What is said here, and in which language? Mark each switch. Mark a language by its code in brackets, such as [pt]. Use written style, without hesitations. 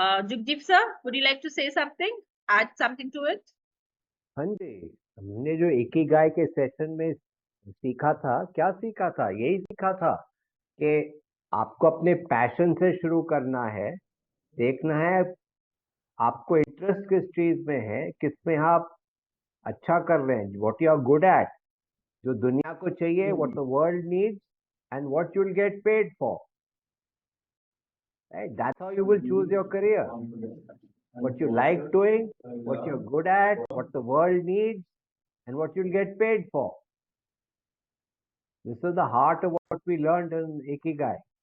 [en] Jugjiv sir, would you like to say something? Add something to it? [hi] हाँ जी, हमने जो Ikigai के session में सीखा था, क्या सीखा था? यही सीखा था कि आपको अपने पैशन से शुरू करना है, देखना है आपको इंटरेस्ट किस चीज में है, किसमें आप अच्छा कर रहे हैं, [en] what you are good at, [hi] जो दुनिया को चाहिए, [en] What the world needs and what you will get paid for. Right? That's how you will choose your career. What you like doing, what you're good at, what the world needs, and what you'll get paid for. This is the heart of what we learned in Ikigai.